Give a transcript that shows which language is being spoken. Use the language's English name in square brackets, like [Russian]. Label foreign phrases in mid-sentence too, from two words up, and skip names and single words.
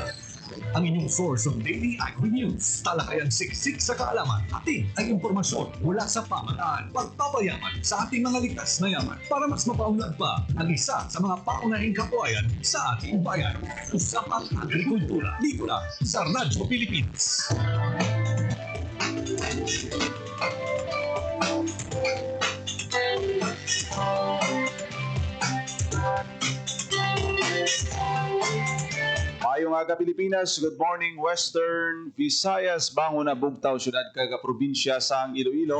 [Filipino] Ang inyong [English] source of daily agri-news. [Filipino] Talakayan siksik sa kaalaman. Atin ay impormasyon mula sa pamahalaan. Pagpapayaman sa ating mga likas na yaman para mas mapaunlad pa ang isa sa mga paunahing kabuhayan sa ating bayan. Usapang Agrikultura. Dito lang sa Radyo Pilipinas. [Hiligaynon] Mayong aga Pilipinas, [English] good morning [Hiligaynon] Western Visayas, bangon na bugtaw syudad kaga probinsya sang Iloilo.